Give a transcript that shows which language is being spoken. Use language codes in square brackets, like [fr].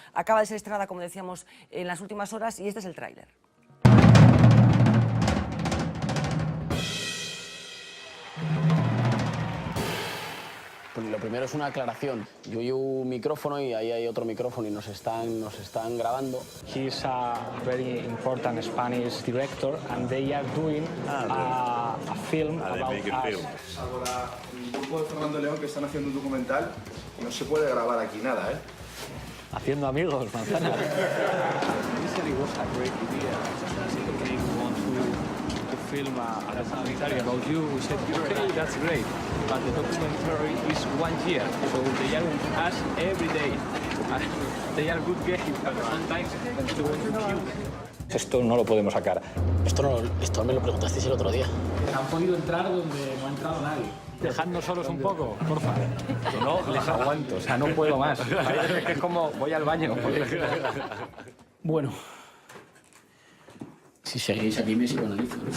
[es] Acaba de ser estrenada, como decíamos, en las últimas horas y este es el tráiler. Pues lo primero es una aclaración. Yo llevo un micrófono y ahí hay otro micrófono y nos están grabando. [en] He's a very important Spanish director and they are doing a film about us. [es] Ahora, el grupo de Fernando León que están haciendo un documental, no se puede grabar aquí nada, ¿eh? Haciendo amigos, manzana. [en] Initially it was a great idea. They want to film a documentary about you. We said, okay, that's great. But the documentary is 1 year, so they are with us every day. They are good games, but sometimes they want to kill. [es] Esto no lo podemos sacar. Esto me lo preguntasteis el otro día. Han podido entrar donde no ha entrado nadie. Dejadnos solos un poco, porfa. Que no les aguanto, o sea, no puedo más. Parece que es como voy al baño. Bueno, si seguís aquí me psicoanalizo.